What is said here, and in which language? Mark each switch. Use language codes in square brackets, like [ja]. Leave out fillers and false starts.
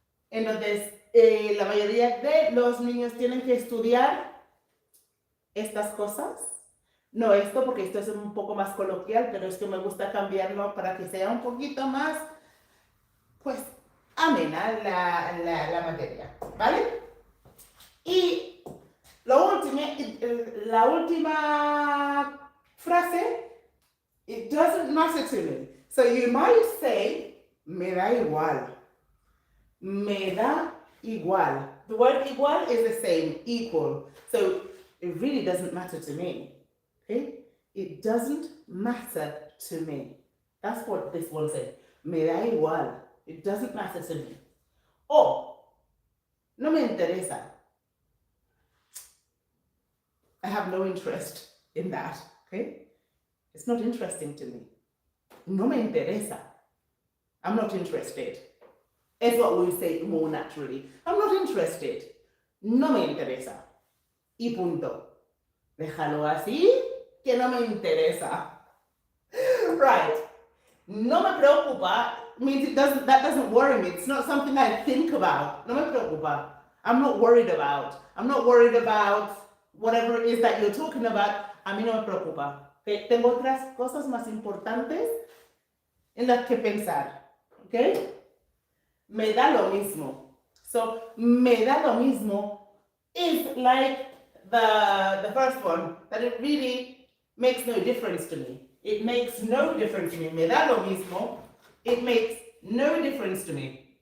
[es] Entonces, la mayoría de los niños tienen que estudiar estas cosas. No esto, porque esto es un poco más coloquial, pero es que me gusta cambiarlo para que sea un poquito más, pues, amena la materia, ¿vale? Y la última frase, [en] it doesn't matter to me. So you might say, [es] me da igual. Me da igual. [en] The word igual is the same, equal. So it really doesn't matter to me. Okay? It doesn't matter to me. That's what this one said. [es] Me da igual. [en] It doesn't matter to me. [es] O, no me interesa. [en] I have no interest in that. Okay? It's not interesting to me. [es] No me interesa. [en] I'm not interested. It's what we say more naturally. I'm not interested. [es] No me interesa. Y punto. Déjalo así, que no me interesa. [en] Right. [es] No me preocupa [en] means that doesn't worry me. It's not something I think about. [es] No me preocupa. [en] I'm not worried about. I'm not worried about whatever it is that you're talking about. [es] A mí no me preocupa. Okay? Tengo otras cosas más importantes en las que pensar. ¿Ok? Me da lo mismo. [en] So, [es] me da lo mismo [en] is like the first one, that it really makes no difference to me. It makes no difference to me. [es] Me da lo mismo. [en] It makes no difference to me.